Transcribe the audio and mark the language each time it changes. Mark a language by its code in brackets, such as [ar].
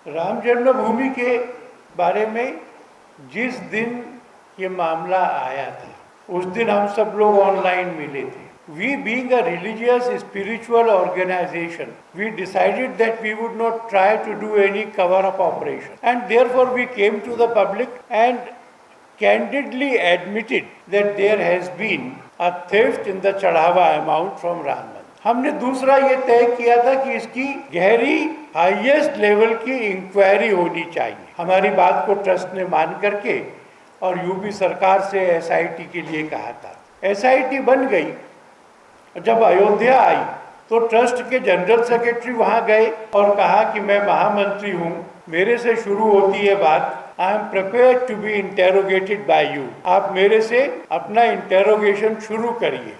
[hi] राम जन्मभूमि के बारे में जिस दिन ये मामला आया था उस दिन हम सब लोग ऑनलाइन मिले थे. [en] We being a religious spiritual organization, we decided that we would not try to do any cover-up operation, and therefore we came to the public and candidly admitted that there has been a theft in the chadhava amount from Ram Mandir. [hi] हमने दूसरा ये तय किया था कि इसकी गहरी हाईएस्ट लेवल की इंक्वायरी होनी चाहिए. हमारी बात को ट्रस्ट ने मान करके और यूपी सरकार से एसआईटी के लिए कहा था. एसआईटी बन गई. जब अयोध्या आई तो ट्रस्ट के जनरल सेक्रेटरी वहां गए और कहा कि मैं महामंत्री हूं, मेरे से शुरू होती है बात, [en] I am prepared to be interrogated by you, [hi] आप मेरे से अपना इंटेरोगेशन शुरू करिए.